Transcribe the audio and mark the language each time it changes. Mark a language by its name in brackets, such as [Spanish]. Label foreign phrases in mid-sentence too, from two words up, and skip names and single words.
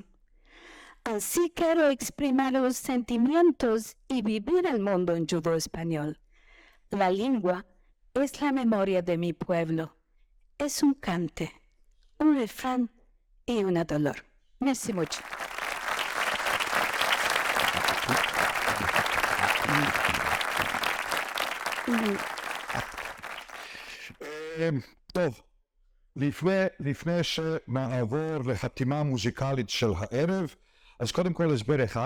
[Ladino] Así quiero exprimir los sentimientos y vivir el mundo en judeo-español. La lengua es la memoria de mi pueblo. Es un cante, un refrán y un dolor. Merci mucho. [Hebrew] טוב, לפני שנעבור לחתימה מוזיקלית של הערב, אז קודם כל הסבר אחד.